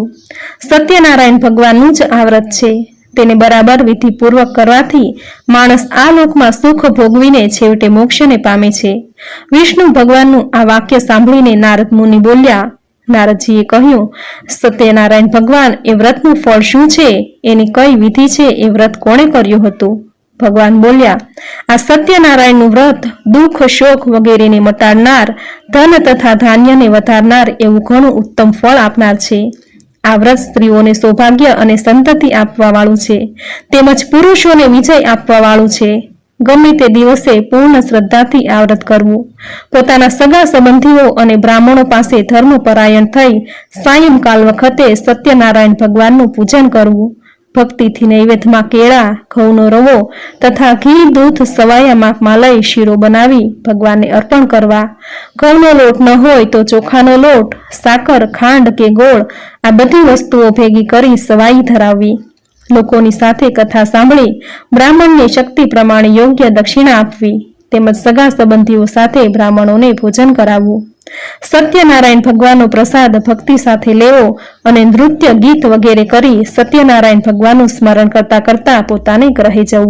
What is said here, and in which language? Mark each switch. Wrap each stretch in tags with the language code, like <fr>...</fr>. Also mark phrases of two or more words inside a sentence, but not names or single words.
<gu>સત્યનારાયણ ભગવાનનું જ આ વ્રત છે। તેને બરાબર વિધિપૂર્વક કરવાથી માણસ આ લોકમાં સુખ ભોગવીને છેવટે મોક્ષને પામે છે। વિષ્ણુ ભગવાનનું આ વાક્ય સાંભળીને નારદ મુનિ બોલ્યા। નારદજીએ કહ્યું, સત્યનારાયણ ભગવાન એ વ્રતનું ફળ શું છે? એની કઈ વિધિ છે એ વ્રત કોણે કર્યું હતું ભગવાન બોલ્યા આ સત્યનારાયણનું વ્રત દુઃખ શોક વગેરેને મટાડનાર ધન તથા ધાન્યને વધારનાર એવું ઘણું ઉત્તમ ફળ આપનાર છે। આ વ્રત સ્ત્રીઓને સૌભાગ્ય અને સંતતિ આપવા વાળું છે તેમજ પુરુષોને વિજય આપવા વાળું છે तेमज पुरुषोने विजय आपवा वाळुं छे। ગમે તે દિવસે પૂર્ણ શ્રદ્ધાથી આ વ્રત કરવું। પોતાના સગા સંબંધીઓ અને બ્રાહ્મણો પાસે ધર્મપરાયણ થઈ સાયંકાળ વખતે સત્યનારાયણ ભગવાનનું પૂજન કરવું। ભક્તિથી નૈવેદ્યમાં કેળા ઘઉંનો રવો તથા ઘી દૂધ સવાયા માપમાં લઈ શીરો બનાવી ભગવાનને અર્પણ કરવા। ઘઉંનો લોટ ન હોય તો ચોખાનો લોટ સાકર ખાંડ કે ગોળ આ બધી વસ્તુઓ ભેગી કરી સવાઈ ધરાવવી। લોકોની સાથે કથા સાંભળી બ્રાહ્મણને શક્તિ પ્રમાણે યોગ્ય દક્ષિણા આપવી તેમજ સગા સંબંધીઓ સાથે બ્રાહ્મણોને ભોજન કરાવવું। સત્યનારાયણ ભગવાનનો પ્રસાદ ભક્તિ સાથે લેવો અને નૃત્ય ગીત વગેરે કરી સત્યનારાયણ ભગવાનનું સ્મરણ કરતા કરતા પોતાને ગ્રહે જવું।</gu>